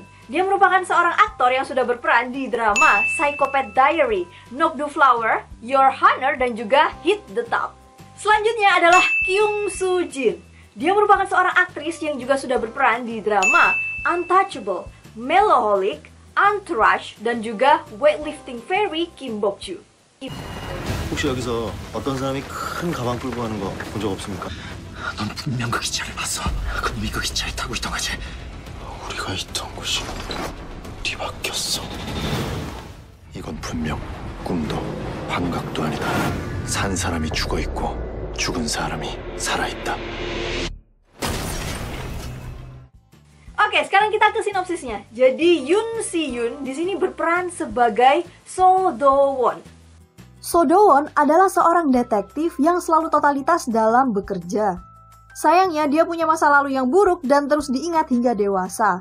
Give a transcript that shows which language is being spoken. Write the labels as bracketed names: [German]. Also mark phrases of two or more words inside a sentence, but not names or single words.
[Indonesian] Dia merupakan seorang aktor yang sudah berperan di drama Psychopath Diary, Knock the Flower, Your Honor, dan juga Hit the Top. Selanjutnya adalah Kyung Soo Jin. Dia merupakan seorang aktris yang juga sudah berperan di drama Untouchable, Meloholic, Entourage, dan juga Weightlifting Fairy Kim Bok-ju. [Korean] 혹시 여기서 어떤 사람이 큰 가방 끌고 가는 거 본 적 없습니까? 넌 분명 그 기차를 봤어. 그놈이 그 기차에 타고 있던 거지. 우리가 있던 곳이 뒤바뀌었어. 이건 분명 꿈도 환각도 아니다. 산 사람이 죽어 있고 죽은 사람이 살아 있다. [Indonesian] Oke, sekarang kita ke sinopsisnya. Jadi Yoon Si-yoon di sini berperan sebagai So Do-won. So Do-won adalah seorang detektif yang selalu totalitas dalam bekerja. Sayangnya dia punya masa lalu yang buruk dan terus diingat hingga dewasa.